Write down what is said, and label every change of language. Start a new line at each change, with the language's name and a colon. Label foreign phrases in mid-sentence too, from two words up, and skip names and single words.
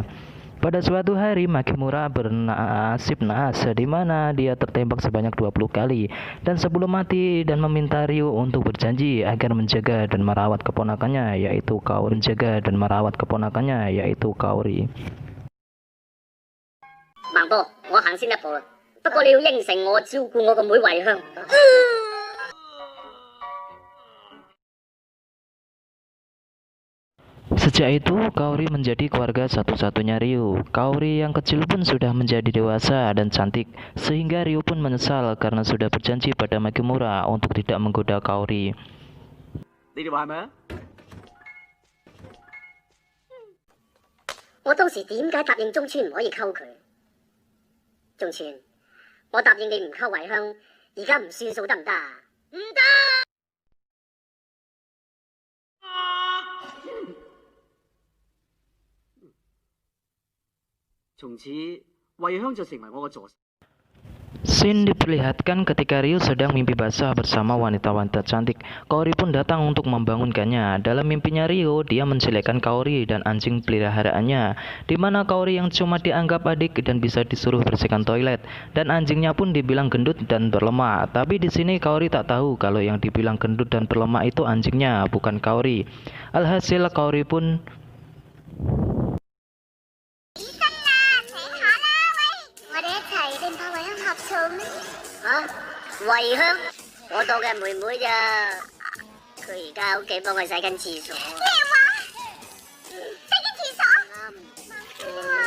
Indonesian: Pada suatu hari Makimura bernasib naas di mana dia tertembak sebanyak 20 kali dan sebelum mati dan meminta Ryu untuk berjanji agar menjaga dan merawat keponakannya yaitu Kaori.
Cantonese: 孟波，我行先一步啦。不過你要應承我照顧我個妹慧香。
Indonesian: Sejak itu, Kaori menjadi keluarga satu-satunya Ryu. Kaori yang kecil pun sudah menjadi dewasa dan cantik, sehingga Ryu pun menyesal karena sudah berjanji pada Makimura untuk tidak menggoda Kaori.
Cantonese: 你哋話係咪啊？我當時點解答應中村唔可以溝佢？中村，我答應你唔溝慧香，而家唔算數得唔得啊？唔得！從此慧香就成為我嘅助手。
Indonesian: Scene diperlihatkan ketika Ryu sedang mimpi basah bersama wanita-wanita cantik. Kaori pun datang untuk membangunkannya. Dalam mimpinya Ryu, dia menjelekkan Kaori dan anjing peliharaannya, di mana Kaori yang cuma dianggap adik dan bisa disuruh bersihkan toilet, dan anjingnya pun dibilang gendut dan berlemak. Tapi di sini Kaori tak tahu kalau yang dibilang gendut dan berlemak itu anjingnya, bukan Kaori. Alhasil Kaori pun
Cantonese: 慧香，我當佢係妹妹咋，佢而家喺屋企幫佢洗緊廁所。咩話？洗緊廁所？啱。哇！